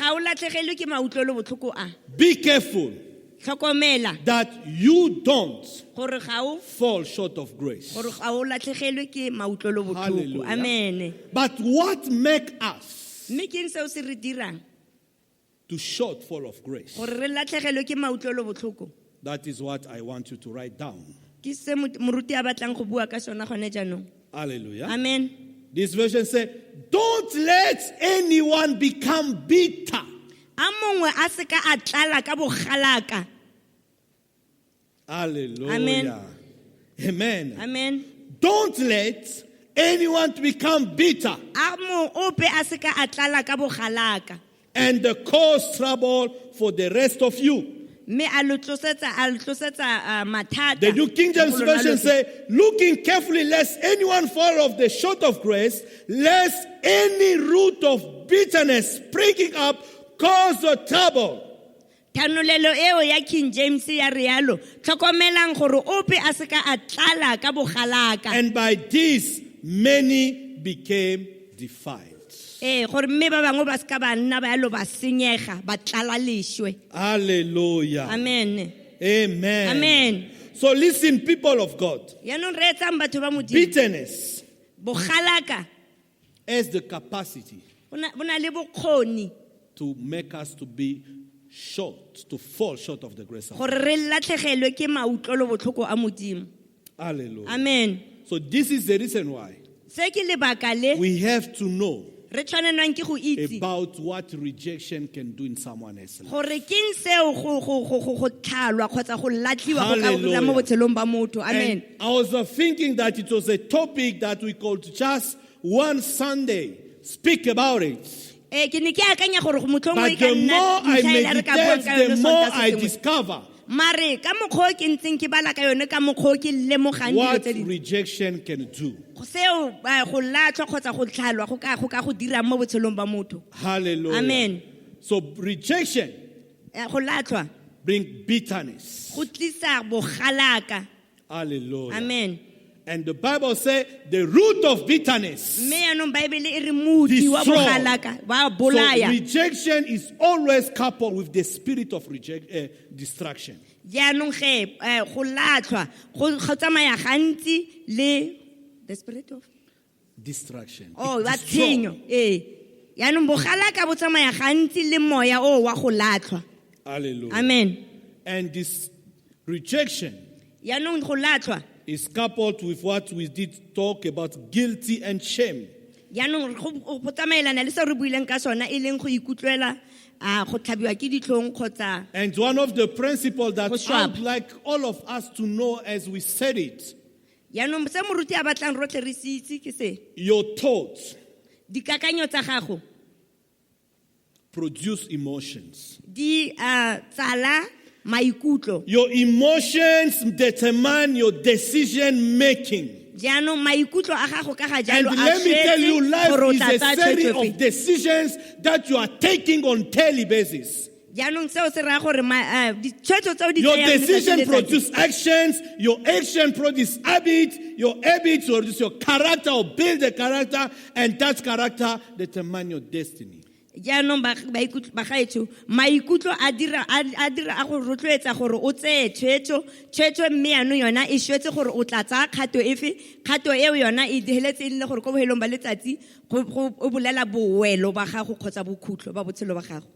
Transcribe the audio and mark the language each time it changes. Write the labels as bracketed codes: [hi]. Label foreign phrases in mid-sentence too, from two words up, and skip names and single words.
[en] Be careful that you don't fall short of grace. Hallelujah. Amen. But what makes us to shortfall of grace That is what I want you to write down. [tn] Ke se moruti a batlang go bua ka sona gone jaanong. Hallelujah. Amen. [en] This version says, don't let anyone become bitter. [tn] A mongwe a se ka a tlala ka bogalaka. Hallelujah. Amen. Amen. Amen. [en] Don't let anyone to become bitter [tn] A mo ope a se ka a tlala ka bogalaka. [en] and cause trouble for the rest of you. [tn] Me a lo tlosetsa mathata. [en] The New King James [tn] Go lona [en] Version [tn] lotlhe. [en] say, looking carefully lest anyone fall off the short of grace, lest any root of bitterness springing up cause the trouble. [tn] Thanolelo eo ya King James ya rialo. Tlhokomelang gore ope a se ka a tlala ka bogalaka. [en] And by this, many became defiled. [tn] Gore mme ba bangwe ba se ka ba nna ba lo ba senyega ba tlala lešwe. Hallelujah. Amen. Amen. Amen. [en] So listen, people of God. [tn] Yaanong re etsang batho ba modimo. [en] Bitterness [tn] Bogalaka [en] has the capacity [tn] bo na le bokgoni [en] to make us to be short, to fall short of the grace of God. [tn] gore re latlhegelwe ke mautlolo botlhoko a modimo. Hallelujah. Amen. [en] So this is the reason why [tn] Se ke lebaka le [en] we have to know [tn] re tshwanelwang ke go itse [en] about what rejection can do in someone else's life. [tn] gore ke eng seo go tlhalwa kgotsa go latlhiwa go ka Hallelujah. mo botshelong ba motho. Amen. [en] And I was thinking that it was a topic that we could just one Sunday speak about it. [tn] Ke ne ke akanya gore go motlhong [en] But the more I meditate, the more I discover [tn] mare ka mokgwa o ke ntseng ke bala ka yone ka mokgwa o ke lemogang dilo [en] what [tn] tse dingwe. [en] rejection can do. [tn] Seo go latlhwa kgotsa go tlhalwa go ka go dira mo botshelong ba motho. Hallelujah. Amen. [en] So rejection [tn] Go latlhwa [en] bring bitterness. [tn] go tlisa bogalaka. Hallelujah. Amen. [en] And the Bible says the root of bitterness. [tn] Mme yaanong Bible e re modi wa [en] Destroy. [tn] bogalaka wa [en] So [tn] bolaya. [en] rejection is always coupled with the spirit of distraction. [tn] Yaanong ge go latlhwa go tsamaya gantsi le [en] the spirit of Distraction. oh It [tn] wa [en] destroys. [tn] tshenyo. Yaanong bogalaka bo tsamaya gantsi le moya o wa go latlhwa. Hallelujah. Amen. [en] And this rejection [tn] Yaanong go latlhwa [en] is coupled with what we did talk about, guilty and shame. [tn] yaanong go tsamaelana le se re buileng ka sona e leng go ikutlwela go tlhabiwa ke ditlhong kgotsa [en] And one of the principles that [tn] Go [en] I swap. would like all of us to know as we said it, [tn] yaanong se moruti a batlang rotlhe re se itse ke se [en] your thoughts [tn] dikakanyo tsa gago [en] produce emotions. [tn] di tsala maikutlo. [en] Your emotions determine your decision making. [tn] Jaanong maikutlo a gago ka ga [en] And [tn] jalo a [en] let me tell you, [tn] gore o [en] life [tn] tla [en] is a [tn] tsaya [en] series [tn] tshwetso [en] of [tn] efe. [en] decisions that you are taking on daily basis. [tn] Jaanong seo se raya gore ditshwetso tseo di [en] Your [tn] tsayang letsatsi le [en] decision [tn] letsatsi. [en] produce actions, your action produce habit, your habits produce your character or build the character, and that character determine your destiny. [tn] Jaanong bagaetsho maikutlo a dira a go rotloetsa gore o tseye tshwetso mme yaanong yona e shwetse gore o tla tsaya kgato efe kgato eo yona e heletse e le gore ko bohelong ba letsatsi o bolela boelo ba gago kgotsa bokhutlo ba botshelo ba gago.